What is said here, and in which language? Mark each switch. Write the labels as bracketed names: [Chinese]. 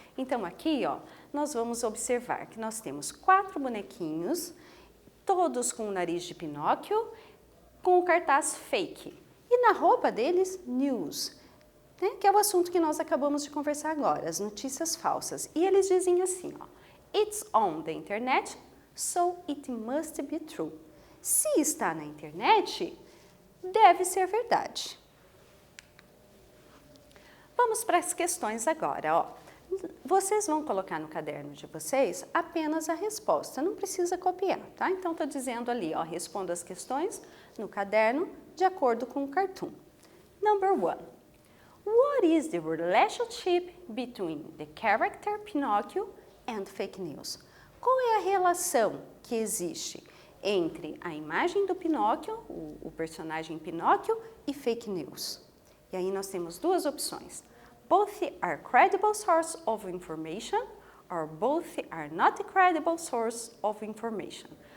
[Portuguese] Então aqui, ó, nós vamos observar que nós temos 4 bonequinhos, todos com o nariz de Pinóquio, com o cartaz fake. E na roupa deles, news, né, que é o assunto que nós acabamos de conversar agora, as notícias falsas. E eles dizem assim, ó, [English] it's on the internet, so it must be true. [Portuguese] Se está na internet, deve ser verdade. Vamos para as questões agora, ó. Vocês vão colocar no caderno de vocês apenas a resposta, não precisa copiar, tá? Então, estou dizendo ali, ó, responda as questões no caderno de acordo com o cartoon. [English] Number 1. What is the relationship between the character Pinóquio and fake news? [Portuguese] Qual é a relação que existe entre a imagem do Pinóquio, o personagem Pinóquio, e fake news? E aí nós temos duas opções. [English] Both are credible source of information, or both are not a credible source of information.